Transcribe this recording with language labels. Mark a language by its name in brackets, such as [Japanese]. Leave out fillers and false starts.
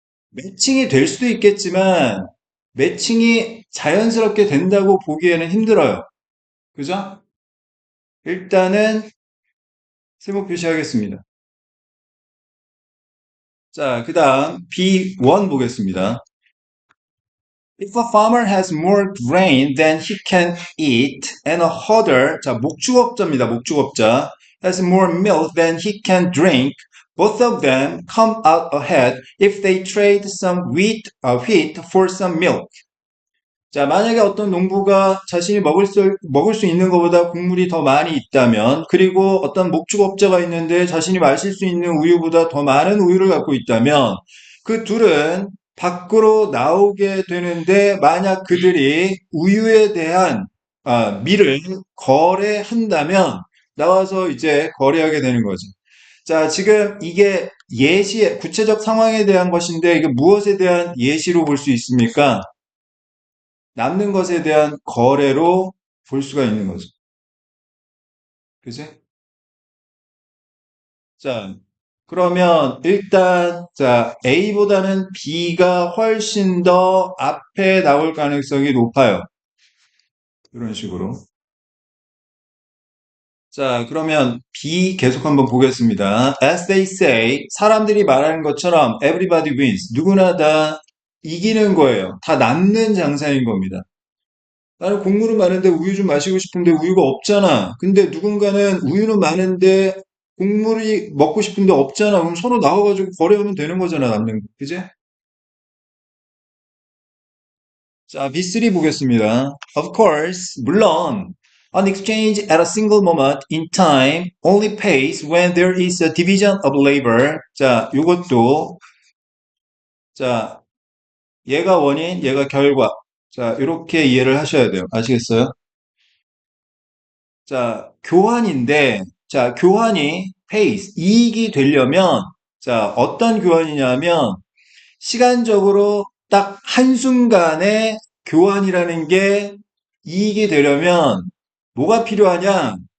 [Korean] 매칭이 될 수도 있겠지만 매칭이 자연스럽게 된다고 보기에는 힘들어요. 그죠? 일단은 세모 표시하겠습니다. 자, 그 다음 B1 보겠습니다. [English] If a farmer has more grain than he can eat and a herder, [Korean] 자, 목축업자입니다. [English] 목축업자 has more milk than he can drink, both of them come out ahead if they trade some wheat for some milk. [Korean] 자, 만약에 어떤 농부가 자신이 먹을 수 있는 것보다 곡물이 더 많이 있다면, 그리고 어떤 목축업자가 있는데 자신이 마실 수 있는 우유보다 더 많은 우유를 갖고 있다면, 그 둘은 밖으로 나오게 되는데, 만약 그들이 우유에 대한 밀을 거래한다면, 나와서 이제 거래하게 되는 거죠. 자, 지금 이게 구체적 상황에 대한 것인데, 이게 무엇에 대한 예시로 볼 수 있습니까? 남는 것에 대한 거래로 볼 수가 있는 거죠. 그지? 자, 그러면 일단, 자, A보다는 B가 훨씬 더 앞에 나올 가능성이 높아요. 이런 식으로. 자, 그러면 B 계속 한번 보겠습니다. [English] As they say, [Korean] 사람들이 말하는 것처럼 [English] everybody wins. [Korean] 누구나 다 이기는 거예요. 다 남는 장사인 겁니다. 나는 곡물은 많은데 우유 좀 마시고 싶은데 우유가 없잖아. 근데 누군가는 우유는 많은데 곡물이 먹고 싶은데 없잖아. 그럼 서로 나와가지고 거래하면 되는 거잖아, 남는 거. 그지? 자, B3 보겠습니다. [English] Of course, 물론, an exchange at a single moment in time only pays when there is a division of labor. [Korean] 자, 요것도, 자, 얘가 원인, 얘가 결과. 자, 이렇게 이해를 하셔야 돼요. 아시겠어요? 자, 교환인데, 자, 교환이 페이스, 이익이 되려면, 자, 어떤 교환이냐면, 시간적으로 딱 한순간에 교환이라는 게 이익이 되려면, 뭐가 필요하냐?